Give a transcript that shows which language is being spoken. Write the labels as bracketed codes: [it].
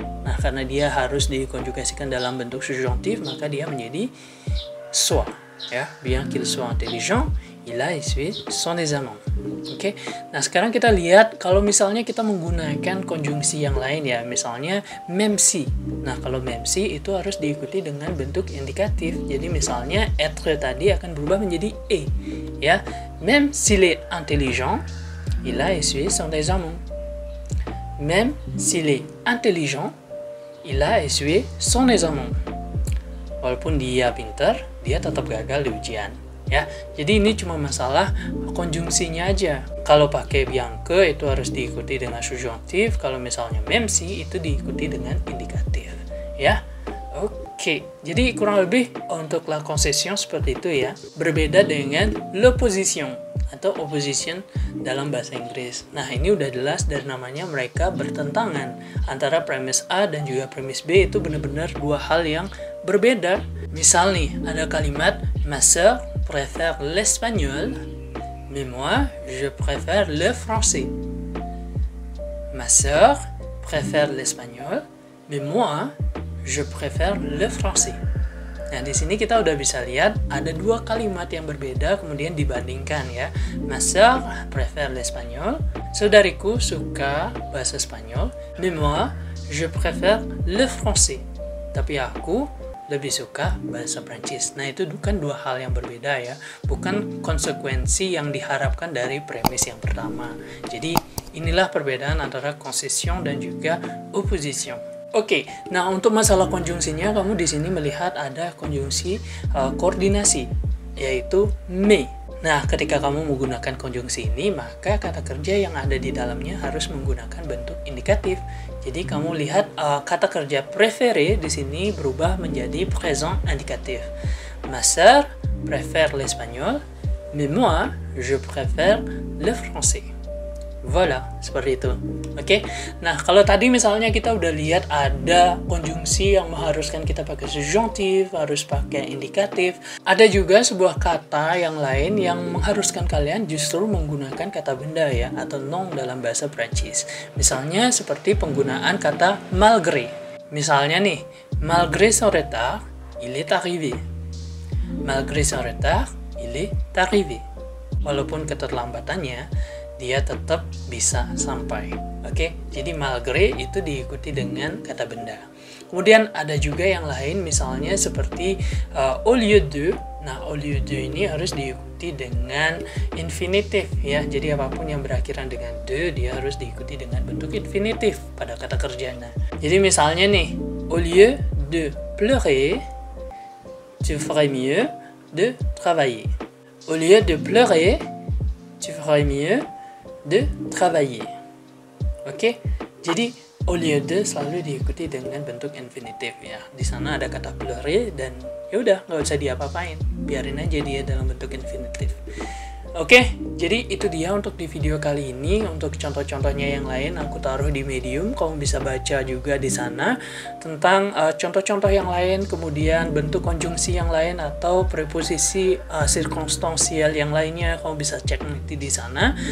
[id] Nah, karena dia harus dikonjugasikan dalam bentuk subjunctif, maka dia menjadi soit. [fr] Ya, bien qu'il soit intelligent, il a essuyé son examen. [id] Oke, nah sekarang kita lihat kalau misalnya kita menggunakan konjungsi yang lain ya, misalnya même si. Nah, kalau même si itu harus diikuti dengan bentuk indikatif. Jadi misalnya être tadi akan berubah menjadi e. [fr] Ya, même s'il est intelligent, il a essuyé son examen. Même s'il est intelligent, il a essuyé son examen. [id] Walaupun dia pintar, dia tetap gagal di ujian. Ya, jadi ini cuma masalah konjungsinya aja. Kalau pakai bien que itu harus diikuti dengan subjunctif, kalau misalnya même si itu diikuti dengan indikatif. Ya, oke. Jadi kurang lebih untuk la concession seperti itu ya. Berbeda dengan l'opposition atau opposition dalam bahasa Inggris. Nah, ini udah jelas dari namanya mereka bertentangan. Antara premis A dan juga premis B itu benar-benar dua hal yang berbeda. Misal nih, ada kalimat [fr] ma sœur préfère l'espagnol, mais moi je préfère le français. Ma sœur préfère l'espagnol, mais moi je préfère le français. [id] Nah, di sini kita udah bisa lihat ada dua kalimat yang berbeda kemudian dibandingkan ya. [fr] Ma sœur préfère l'espagnol, [id] saudariku suka bahasa Spanyol, [fr] mais moi je préfère le français. [id] Tapi aku lebih suka bahasa Prancis. Nah, itu kan dua hal yang berbeda ya, bukan konsekuensi yang diharapkan dari premis yang pertama. Jadi inilah perbedaan antara concession dan juga opposition. Oke, nah untuk masalah konjungsinya kamu di sini melihat ada konjungsi koordinasi yaitu mais. Nah, ketika kamu menggunakan konjungsi ini, maka kata kerja yang ada di dalamnya harus menggunakan bentuk indikatif. Jadi kamu lihat kata kerja préféré di sini berubah menjadi présent indikatif. [fr] Ma sœur préfère l'espagnol, mais moi, je préfère le français. [id] Voilà, seperti itu. Oke. Nah, kalau tadi misalnya kita udah lihat ada konjungsi yang mengharuskan kita pakai subjunktif, harus pakai indikatif. Ada juga sebuah kata yang lain yang mengharuskan kalian justru menggunakan kata benda ya, atau non dalam bahasa Prancis. Misalnya seperti penggunaan kata malgré. Misalnya nih, [fr] malgré son retard, il est arrivé. Malgré son retard, il est arrivé. [id] Walaupun keterlambatannya, dia tetap bisa sampai. Oke, jadi malgré itu diikuti dengan kata benda. Kemudian ada juga yang lain, misalnya seperti au lieu de. Nah, au lieu de ini harus diikuti dengan infinitif ya. Jadi apapun yang berakhiran dengan de, dia harus diikuti dengan bentuk infinitif pada kata kerjanya. Jadi misalnya nih, [fr] au lieu de pleurer, tu ferais mieux de travailler. Au lieu de pleurer, tu ferais mieux de travailler. [id] Oke, jadi au lieu de selalu diikuti dengan bentuk infinitif ya. Di sana ada kata pleurer dan ya udah nggak usah diapa-apain, biarin aja dia dalam bentuk infinitif. Oke, jadi itu dia untuk di video kali ini. Untuk contoh-contohnya yang lain aku taruh di Medium, kamu bisa baca juga di sana tentang contoh-contoh yang lain, kemudian bentuk konjungsi yang lain atau preposisi circumstantial yang lainnya, kamu bisa cek nanti di sana.